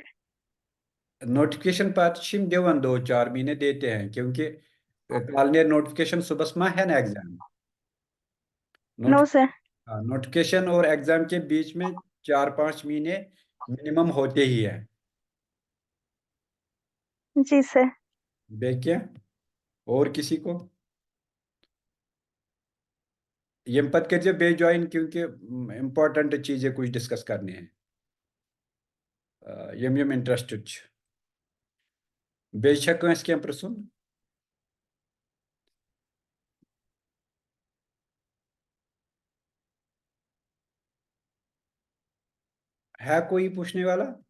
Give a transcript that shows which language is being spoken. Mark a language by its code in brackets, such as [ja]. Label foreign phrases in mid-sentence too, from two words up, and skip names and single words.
[hi] नोटिफिकेशन पार्टीशन देवन 2-4 महीने देते हैं क्योंकि कल ने नोटिफिकेशन सुबह में है ना एग्जाम नो नोट सर। नोटिफिकेशन और एग्जाम के बीच में 4-5 महीने मिनिमम होते ही है जी सर। देखिए और किसी को [ks] यम पत कर बे ज्वाइन [hi] क्योंकि इम्पोर्टेंट चीजें कुछ डिस्कस करनी है [ks] यम इंटरेस्टेड बेशक कंस क्या प्रसुन [hi] है कोई पूछने वाला